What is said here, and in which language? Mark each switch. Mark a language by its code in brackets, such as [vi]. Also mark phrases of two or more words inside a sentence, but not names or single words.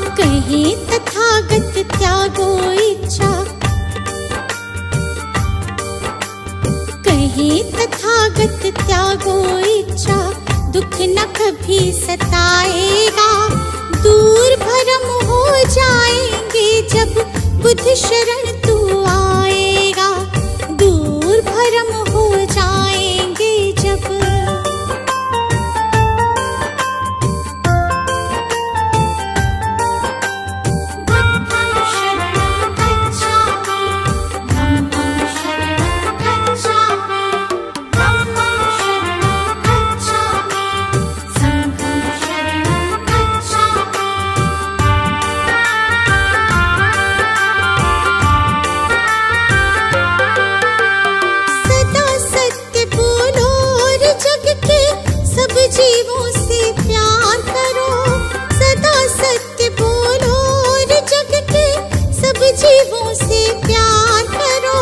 [hi] कहीं तथागत त्यागो इच्छा, कहीं तथागत त्यागो इच्छा, दुख न कभी सताएगा। दूर भरम हो जाएंगे जब बुद्ध शरण तू आएगा। दूर भरम हो जाएंगे जब [pi] बुद्धं शरणं गच्छामि, धम्मं शरणं गच्छामि, धम्मं शरणं गच्छामि, संघं शरणं गच्छामि। [hi] जीवों से प्यार करो, सदा सत्य बोलो और जग के सब जीवों से प्यार करो।